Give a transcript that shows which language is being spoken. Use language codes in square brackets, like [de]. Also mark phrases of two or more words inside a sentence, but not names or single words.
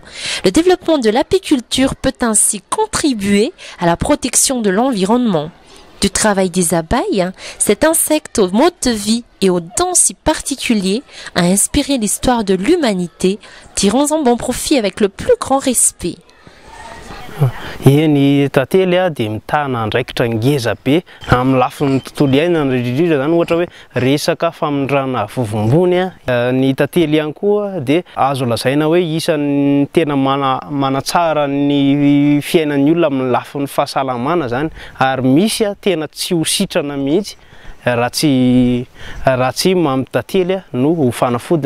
[fr] Le développement de l'apiculture peut ainsi contribuer à la protection de l'environnement. Du travail des abeilles, cet insecte au mode de vie et aux dents si particuliers a inspiré l'histoire de l'humanité, tirant un bon profit avec le plus grand respect. [mg] Ny tantely dia mitana andraikitra ngeza be amin'ny lafin'ny tontolo iainana indrindra zany ohatra hoe resaka famindrana vovombony ny tantely ihany koa dia azo lazaina hoe isan'ny tena manatsara ny fiainan'ny olona amin'ny lafin'ny fahasalamana zany ary misy tena tsy ho sitrana mihitsy raha tsy mamy tantely no ho fanafodiny.